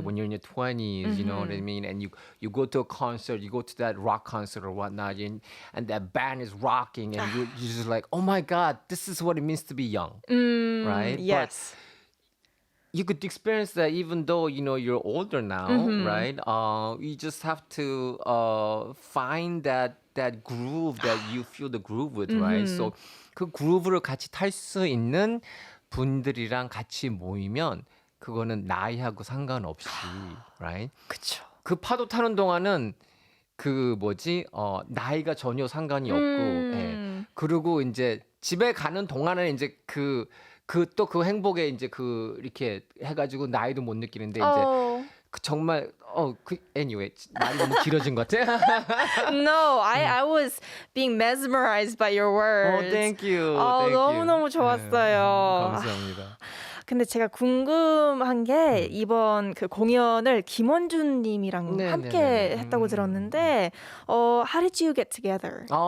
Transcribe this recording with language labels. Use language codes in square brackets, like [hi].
[en] When you're in your 20s, you know what I mean? And you go to a concert, you go to that rock concert or whatnot, and that band is rocking, and you're just like, oh my God, this is what it means to be young, right? Yes. you could experience that even though you're older now, right? You just have to find that groove that you feel the groove with, right? So [ko] 그 그루브를 같이 탈 수 있는 분들이랑 같이 모이면 그거는 나이하고 상관없이, [en] right? [ko] 그쵸. 그 파도 타는 동안은 그 뭐지? 나이가 전혀 상관이 없고, 예. 그리고 이제 집에 가는 동안은 이제 또 그 행복에 이제 이렇게 해가지고 나이도 못 느끼는데 이제 Oh. 정말 [en] anyway [ko] 말이 너무 길어진 것 같아. [en] No, I was being mesmerized by your words. Thank you. [ko] 아, [en] Thank you. [ko] 너무너무 좋았어요. 감사합니다. 근데 제가 궁금한 게 이번 그 공연을 김원준 님이랑 네, 함께 네, 네. 했다고 들었는데 [en] how did you get together?